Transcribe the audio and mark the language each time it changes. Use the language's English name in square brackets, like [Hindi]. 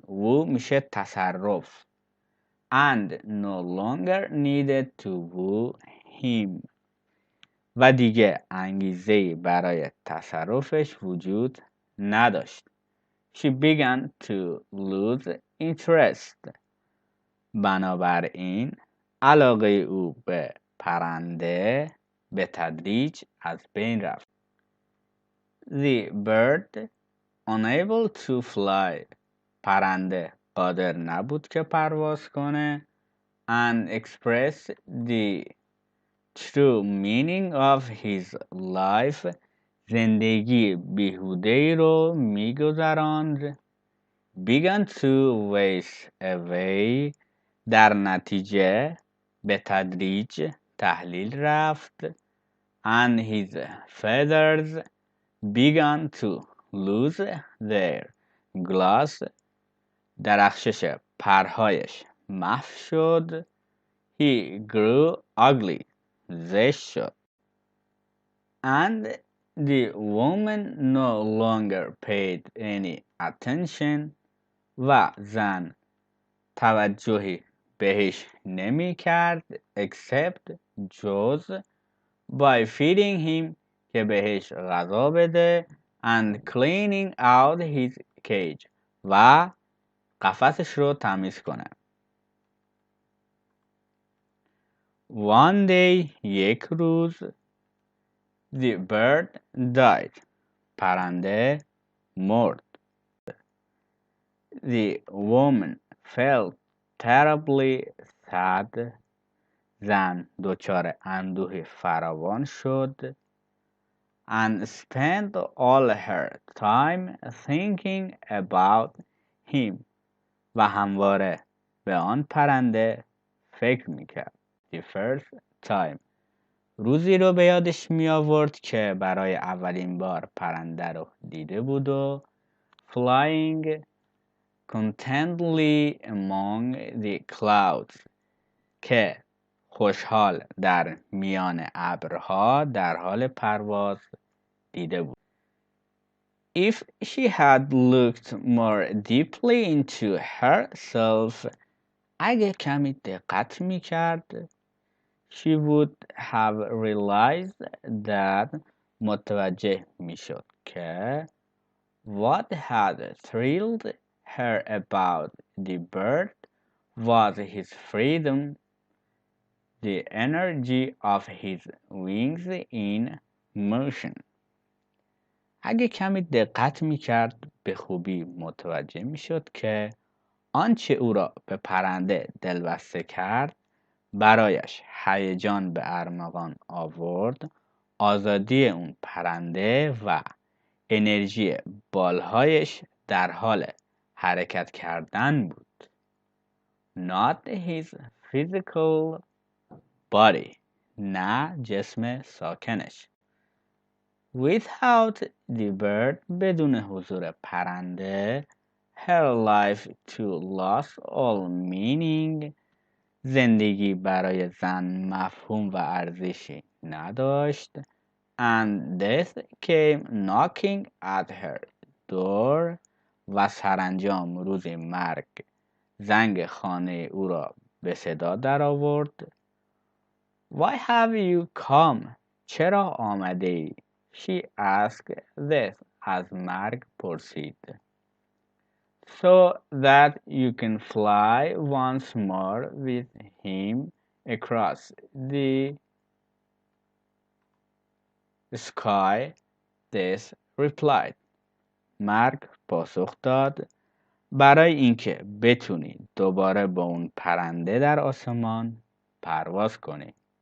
[Persian] woo میشه تصرف. [English] And no longer needed to woo him. [Persian] و دیگه انگیزه‌ای برای تصرفش وجود نداشت. [English] She began to lose interest. [Persian] بنابراین علاقه او به پرنده به تدریج از بین رفت. [English] The bird unable to fly. [Persian] پرنده قادر نبود که پرواز کنه. [English] And express the true meaning of his life. [Persian] زندگی بیهوده‌ای رو می‌گذراند. [English] began to waste away. [Persian] در نتیجه به تدریج تحلیل رفت. [English] and his feathers began to lose their gloss. [Persian] درخشش پرهایش محو شد. [English] he grew ugly. [Persian] زشت شد. [English] and the woman no longer paid any attention. [Persian] و زن توجهی بهش نمی کرد [English] except [Persian] جز [English] by feeding him [Persian] که بهش غذا بده [English] and cleaning out his cage [Persian] و قفسش رو تمیز کنه. [English] One day [Persian] یک روز [English] the bird died. [Persian] پرنده مرد. [English] The woman felt terribly sad. [Persian] زن دچار اندوه فراوان شد. [English] And spent all her time thinking about him. [Persian] و همواره به آن پرنده فکر میکرد. [English] The first time. [Persian] روزی رو به یادش می آورد که برای اولین بار پرنده رو دیده بود و [English] flying contentedly among the clouds [Persian] که خوشحال در میان ابرها در حال پرواز دیده بود. [English] If she had looked more deeply into herself [Persian] اگه کمی دقت می کرد [English] she would have realized that [Persian] متوجه می شد که [English] what had thrilled her about the bird was his freedom, the energy of his wings in motion. [Persian] اگه کمی دقت می کرد به خوبی متوجه می شد که آنچه او را به پرنده دلبسته کرد برایش هیجان به ارمغان آورد آزادی اون پرنده و انرژی بالهایش در حال حرکت کردن بود. [English] Not his physical body. [Persian] نه جسم ساکنش. [English] Without the bird [Persian] بدون حضور پرنده [English] her life too lost all meaning. [Persian] زندگی برای زن مفهوم و ارزشی نداشت. [English] And death came knocking at her door. [Persian] و سرانجام روز مرگ زنگ خانه او را به صدا در آورد. [English] Why have you come? [Persian] چرا آمده ای؟ [English] She asked death. [Persian] از مرگ پرسید. [English] So that you can fly once more with him across the sky. Death replied. [Persian] مرگ پاسخ داد برای اینکه بتونی دوباره با اون پرنده در آسمان پرواز کنی.